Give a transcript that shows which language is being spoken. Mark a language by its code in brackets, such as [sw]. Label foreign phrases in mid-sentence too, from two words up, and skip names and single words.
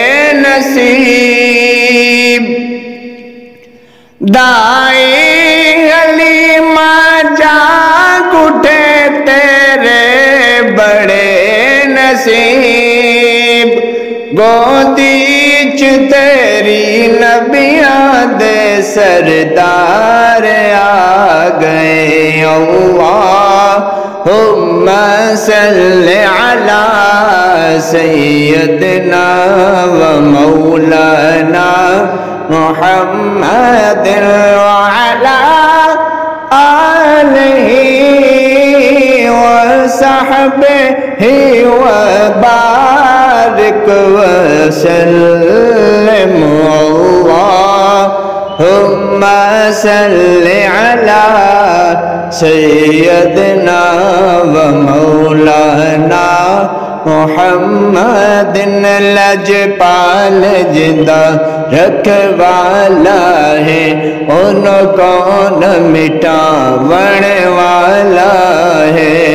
[pa] نصیب دائی حلیمہ جاگ اٹھے تیرے بڑے نصیب گودی چ تیری نبیاں دے سردار آ گئے [ar] اللہم صل علی سیدنا و مولانا محمد وعلی آلہ وصحبہ وبارک وسلم اللہم صل علی سیدنا و مولانا [pa] محمد لجپال جدا رکھوالا ہے ان کون مٹاون والا ہے